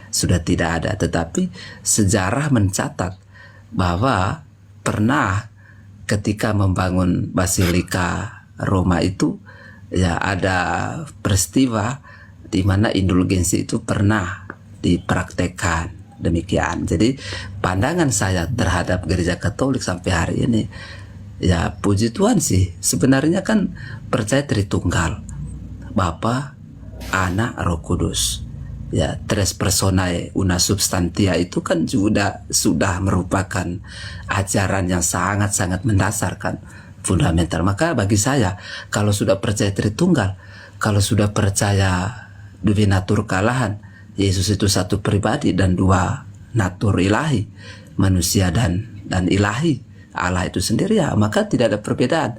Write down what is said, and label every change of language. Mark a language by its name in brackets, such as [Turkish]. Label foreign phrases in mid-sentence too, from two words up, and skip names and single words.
[Indonesian] Tetapi sejarah mencatat bahwa pernah ketika membangun Basilika Roma itu ya ada peristiwa di mana indulgensi itu pernah dipraktekkan. Demikian. Jadi pandangan saya terhadap gereja Katolik sampai hari ini ya puji Tuhan sih, sebenarnya kan percaya Tritunggal, Bapa, Anak, Roh Kudus. Ya, [Latin] tres personae una substantia [Indonesian] itu kan juga sudah merupakan ajaran yang sangat-sangat mendasarkan, fundamental. Maka bagi saya, kalau sudah percaya Tritunggal, kalau sudah percaya Divinatur Kalahan, Yesus itu satu pribadi dan dua natur ilahi, manusia dan ilahi, Allah itu sendiri ya, maka tidak ada perbedaan.